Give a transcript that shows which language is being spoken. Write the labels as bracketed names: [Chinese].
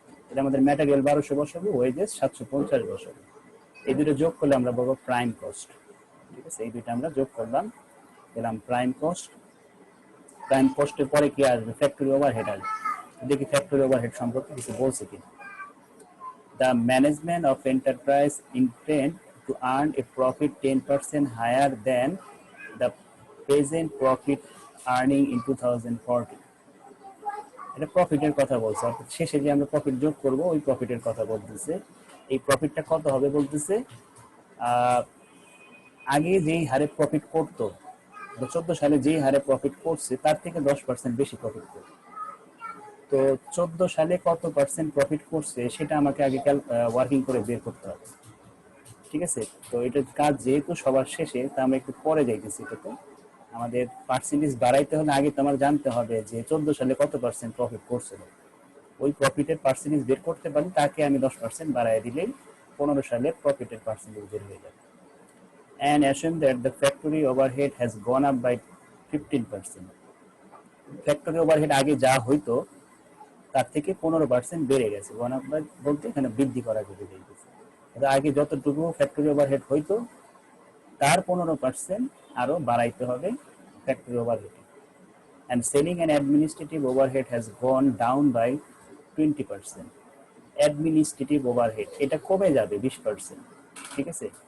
[Bangla] এটা আমাদের ম্যাটেরিয়াল 1200 বসাবো, ওয়েজেস 750 বসাবো। এই দুটো যোগ করলে আমরা বলবো প্রাইম কস্ট, ঠিক আছে। এই দুটো আমরা যোগ করলাম, পেলাম প্রাইম কস্ট। প্রাইম কস্টের পরে কি আসবে, ফ্যাক্টরি ওভারহেড আসবে। দেখি ফ্যাক্টরি ওভারহেড সম্পর্কে কিছু বলছে কিনা। [English] The management of enterprise intend to earn a profit 10% higher than the present profit earning in 2014। [Bangla] এটা প্রফিটের কথা বলছে, অর্থাৎ শেষে যে আমরা প্রফিট যোগ করব ওই প্রফিটের কথা বলতেছে। এই প্রফিটটা কত হবে বলতেছে, আগে যেই হারে প্রফিট করতো 14 সালে যেই হারে প্রফিট করছে তার থেকে 10% বেশি প্রফিট করবে। তো 14 সালে কত পার্সেন্ট প্রফিট করছে সেটা আমাকে আগে ওয়ার্কিং করে বের করতে হবে, ঠিক আছে। তো এটার কাজ যেহেতু সবার শেষে, তা আমরা একটু পরে যাইতেছি। এটাতে আমাদের পার্সেন্টেজ বাড়াইতে হলে আগে তো আমার জানতে হবে যে 14 সালে কত পার্সেন্ট প্রফিট করছিল, ওই প্রফিটের পার্সেন্টেজ বের করতে পারি, তাকে আমি 10% বাড়াই দিলেই 15 সালের প্রফিটের পার্সেন্টেজ বের হয়ে যাবে। [English] And assume that the factory overhead has gone up by 15%। [Bangla] Factory overhead আগে যা হইতো তার থেকে 15% বেড়ে গেছে। গন আপ বলতে এখানে বৃদ্ধি করা যেতে চাইতেছে। আগে যতটুকু ফ্যাক্টরি ওভারহেড হইতো তার 15% আরো বাড়াইতে হবে factory overhead. [English] And selling and administrative overhead has gone down by 20%। [Bangla] Administrative overhead এটা কমে যাবে 20%, ঠিক আছে।